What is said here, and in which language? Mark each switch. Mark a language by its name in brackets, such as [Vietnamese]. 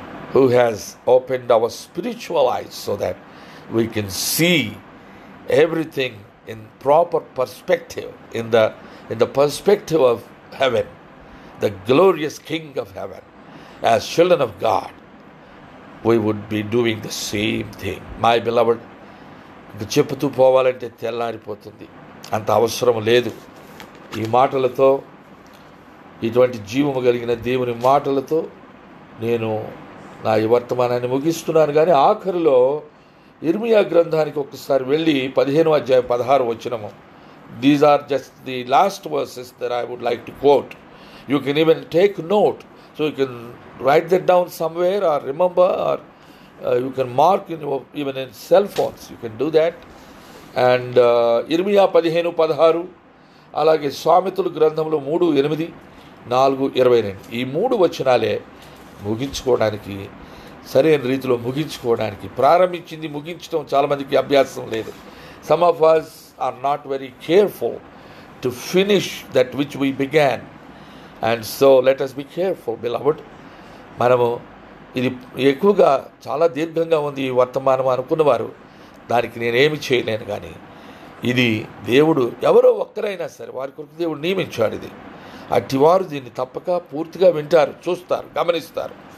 [English] who has opened our spiritual eyes so that we can see everything in proper perspective, in the perspective of heaven, the glorious King of heaven. As children of God, we would be doing the same thing. My beloved, [Telugu] చెప్పుతూ పోవాలంటే తెల్లారిపోతుంది, అంత అవసరం లేదు. ఈ మాటలతో, ఇటువంటి జీవము కలిగిన దేవుని మాటలతో నేను నా ఈ వర్తమానాన్ని ముగిస్తున్నాను. కానీ ఆఖరిలో ఇర్మియా గ్రంథానికి ఒక్కసారి వెళ్ళి 15వ అధ్యాయం 16 వచనము. [English] These are just the last verses that I would like to quote. You can even take note, so you can write that down somewhere or remember, or you can mark even in cell phones, you can do that. [Telugu] And ఇర్మియా 15:16, అలాగే సామెతలు గ్రంథంలో 3:8, 4:22, ఈ 3 వచనాలే ముగించుకోవడానికి, సరైన రీతిలో ముగించుకోవడానికి, ప్రారంభించింది ముగించడం చాలామందికి అభ్యాసం లేదు. [English] Some of us are not very careful to finish that which we began, and so let us be careful, beloved. [Telugu] మనము ఇది ఎక్కువగా చాలా దీర్ఘంగా ఉంది ఈ వర్తమానం అనుకున్నవారు దానికి నేనేమి చేయలేను. కానీ ఇది దేవుడు ఎవరో ఒక్కరైనా సరే వారి కొరకు దేవుడు నియమించాడు. ఇది అట్టివారు దీన్ని తప్పక పూర్తిగా వింటారు, చూస్తారు, గమనిస్తారు.